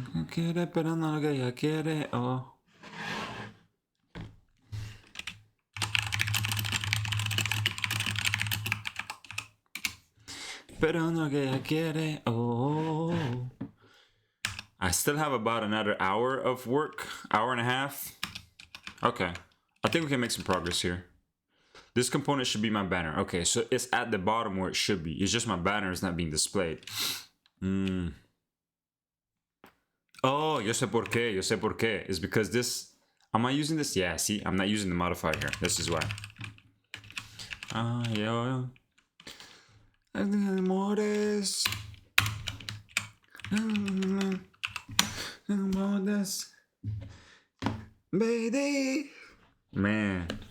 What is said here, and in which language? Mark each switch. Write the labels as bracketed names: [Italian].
[Spanish] Quiere, pero no lo que ella quiere, oh. Pero no lo que ella quiere, oh. [English] I still have about another hour of work, hour and a half. Okay, I think we can make some progress here. This component should be my banner. Okay, so it's at the bottom where it should be. It's just my banner is not being displayed. [Spanish] Oh, yo sé por qué, yo sé por qué. [English] It's because this, am I using this? Yeah, see, I'm not using the modifier here. This is why. [Spanish] Yo. Amores. Amores. Baby. Man.